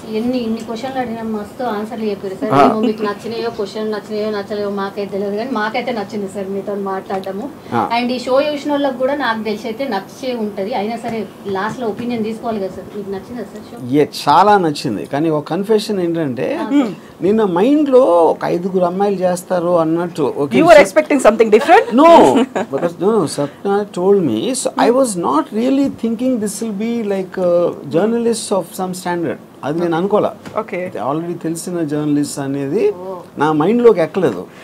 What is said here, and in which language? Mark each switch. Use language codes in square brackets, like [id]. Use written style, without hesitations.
[te] ఇన్ని క్వశ్చన్లు అడిగినా మస్తు ఆన్సర్లు చెప్పారు సార్. మీకు నచ్చినాయో క్వశ్చన్ నచ్చినాయో నచ్చలేవో మాకైతే తెలియదు, కానీ మాకైతే నచ్చింది సార్ మీతో మాట్లాడటము. అండ్ ఈ షో చూసిన వాళ్ళకి కూడా నాకు తెలిసి అయితే నచ్చే ఉంటుంది. అయినా సరే లాస్ట్ లో ఒపీనియన్ తీసుకోవాలి కదా సార్, మీకు నచ్చిందా సార్ షో? చాలా నచ్చింది. కానీ ఒక కన్ఫెషన్ ఏంటంటే నిన్న మైండ్ లో ఒక 5 అమ్మాయిలు చేస్తారు అన్నట్టు. [en] You were expecting something different? No, because Sapna told me, so I was not really thinking this will be like journalists of some standard. [te] అది నేను అనుకోలే. ఓకే, ఆల్రెడీ తెలిసిన జర్నలిస్ట్ అనేది నా మైండ్ లోకి ఎక్కలేదు.